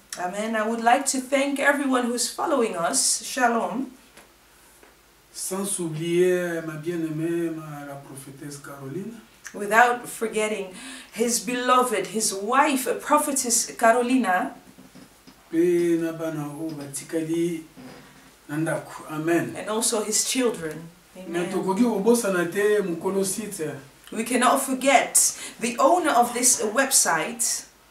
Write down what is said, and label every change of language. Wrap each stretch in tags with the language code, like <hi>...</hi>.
<en>Amen. I would like to thank everyone who's following us. Shalom.</en> <fr>Sans oublier ma bien-aimée, la prophétesse Caroline.</fr> <en>Without forgetting his beloved, his wife, a prophetess Carolina.</en> <ln>Pe na bana o batikali nandaku. Amen.</ln> <en>And also his children. Amen.</en> <ln>Tokoki obosana te mukolo site.</ln> <en>We cannot forget the owner of this website,</en>